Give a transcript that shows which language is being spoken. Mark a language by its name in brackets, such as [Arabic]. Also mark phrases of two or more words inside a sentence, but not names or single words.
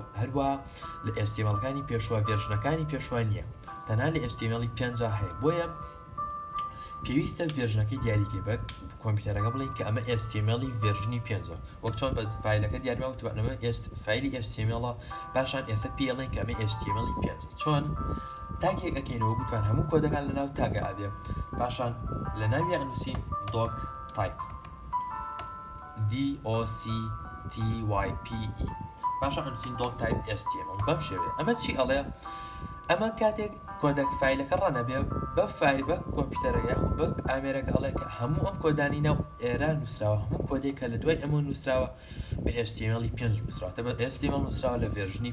[Central Kurdish] هەروە لە HTML-کانی پێشوە ڤێرژنەکانی پێشوە نییە تەنها لە HTML 5 هەیە بۆیە پێویستە ڤێرژنەکەی دیاریکە بە کۆمپیوتەرەکە بڵین کە ئەمە HTML ڤێرژنی 5 وەک چۆن بە فایلەکە دیارماوە تبانەوە فایلی HTML باشان ئێستا پێڵێن کە ئەمە HTML 5 چۆن تاگێک ئەکەینەوە گوتوان هەموو کۆدەکان لە ناو تاگە ئابێ پاشان لە ناوی ئەنووسین [English] doc type [Central Kurdish] DOCTYPE پاشان ئەنووسین [English] doc type HTML [Central Kurdish] بەم شێوەیە ئەمە چی ئەڵێ ئەمە کاتێک کۆدەک فایلەکە ڕەنەبێ بە فایل بە کۆمپیوتەرەکە یاخود بە ئامێرەکە ئەڵێ کە هەموو ئەم کۆدانی ناو ئێرە نووسراوە هەموو کۆدێک کە لە دوای ئەمە نووسراوە بە HTML 5 نووسراوە بە HTML نووسراوە لە ڤێرژنی